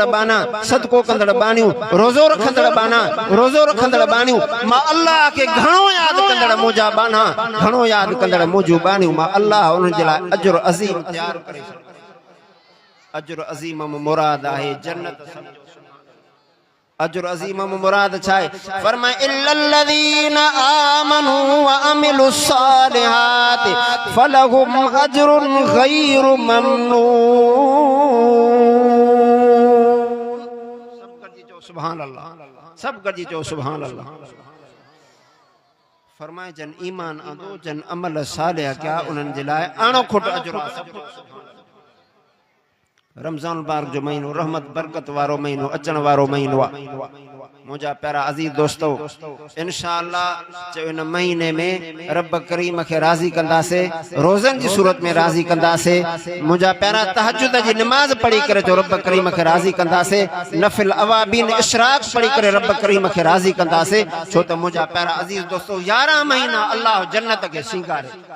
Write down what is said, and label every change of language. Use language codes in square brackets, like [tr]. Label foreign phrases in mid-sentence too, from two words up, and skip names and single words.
[sd] बाना सदको कंदड़ बानियो रोज़ो रखंदड़ बाना रोज़ो रखंदड़ बानियो मां अल्लाह के घणो याद कंदड़ मुझा बाना घणो याद कंदड़ मुझो बानियो मां अल्लाह उन जे लाइ अजर अज़ीम तैयार करे अजर अज़ीम मुराद आहे जन्नत अजर अज़ीम मुराद छाए फरमाए [ar] إلا الذين آمنوا وعملوا الصالحات فلهم أجر غير [sd] ममनून सब गॾिजी चओ [ar] سبحان الله [sd] सब गॾिजी चओ [ar] سبحان الله [sd] फरमाए जन ईमान आंदो जन अमल सालिह कया उन्हनि जे लाइ अणोखुट अजर रमजान मुबारक जो महीनो रहमत बरकत वारो महीनो अचण वारो महीनो आहे मुझा प्यारा अजीज दोस्तों इंशाअल्लाह जो [ur] ان مہینے میں [sd] रब करीम के राजी कंदासे रोज़न की सूरत में राजी कंदासे मुझा प्यारा तहज्जुद की नमाज पढ़ी करे जो रब करीम के राजी कंदासे नफिल अवाबीन इशराक पढ़ी करे रब करीम के राजी कंदासे छो तो मुझा प्यारा अजीज दोस्तों 11 महीना अल्लाह जन्नत के सिंगारे